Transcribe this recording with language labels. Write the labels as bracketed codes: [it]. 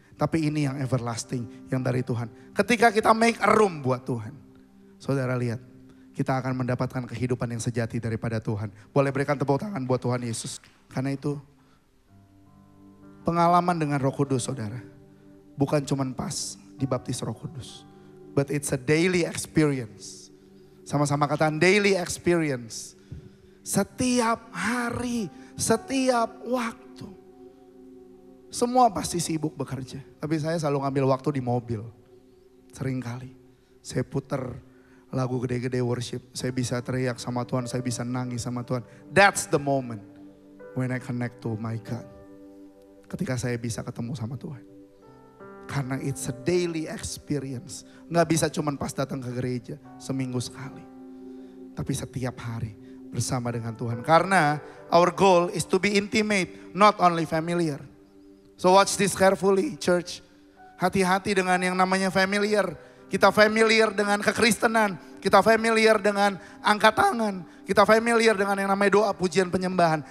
[id] Tapi ini yang everlasting, yang dari Tuhan. Ketika kita [en] make a room [id] buat Tuhan. Saudara lihat, kita akan mendapatkan kehidupan yang sejati daripada Tuhan. Boleh berikan tepuk tangan buat Tuhan Yesus. Karena itu, pengalaman dengan Roh Kudus saudara. Bukan cuma pas dibaptis Roh Kudus. [en] But it's a daily experience. [id] Sama-sama katakan [en] daily experience. [id] Setiap hari, setiap waktu. Semua pasti sibuk bekerja. Tapi saya selalu ngambil waktu di mobil. Seringkali. Saya puter lagu gede-gede worship. Saya bisa teriak sama Tuhan. Saya bisa nangis sama Tuhan. [en] That's the moment when I connect to my God. [id] Ketika saya bisa ketemu sama Tuhan. Karena [en] it's a daily experience. [id] Nggak bisa cuman pas datang ke gereja seminggu sekali. Tapi setiap hari bersama dengan Tuhan. Karena [en] our goal is to be intimate, not only familiar. So watch this carefully, church. [id] Hati-hati dengan yang namanya familiar. Kita familiar dengan kekristenan. Kita familiar dengan angkat tangan. Kita familiar dengan yang namanya doa, pujian, penyembahan.